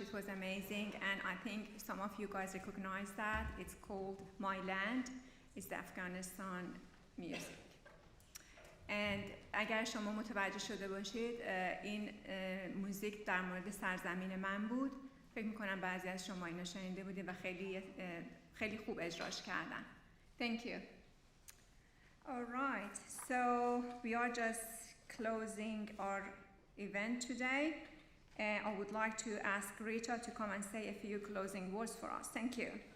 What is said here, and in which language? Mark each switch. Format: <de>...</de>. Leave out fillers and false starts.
<en>It was amazing, and I think some of you guys recognize that. It's called My Land. It's the Afghanistan music.</en> <fa>And اگر شما متوجه شده باشید این موزیک در مورد سرزمین من بود. فکر می‌کنم بعضی از شما اینو شنیده بودید و خیلی خوب اجراش کردن.</fa> <en>Thank you. All right. So we are just closing our event today. I would like to ask Rita to come and say a few closing words for us. Thank you.</en>